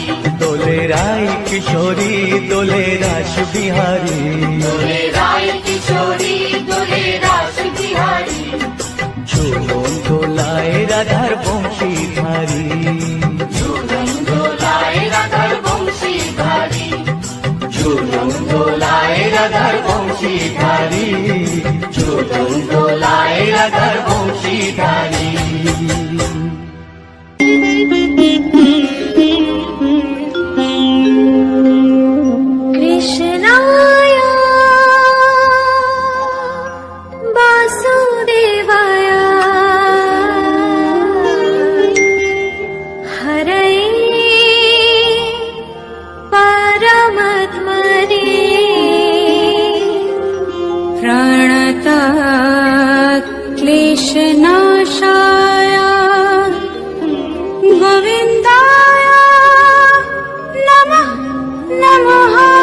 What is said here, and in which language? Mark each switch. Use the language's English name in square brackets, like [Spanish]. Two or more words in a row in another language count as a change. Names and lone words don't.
[Bangla] দোলে রায় কিশোরী দোলে রাস বিহারী, দোলে রায় কিশোরী দোলে রাস বিহারী, ঝুলন দোলায় রাধার বংশীধারী। ঝুলন দোলায় রাধার বংশীধারী, ঝুলন দোলায় রাধার বংশীধারী, ঝুলন দোলায় রাধার বংশীধারী। [Sanskrit] কৃষ্ণায় বাসুদেবায় হরয়ে परमात्मने प्रणतः क्लेशनाशाय गोविन्दाय नमः नमः।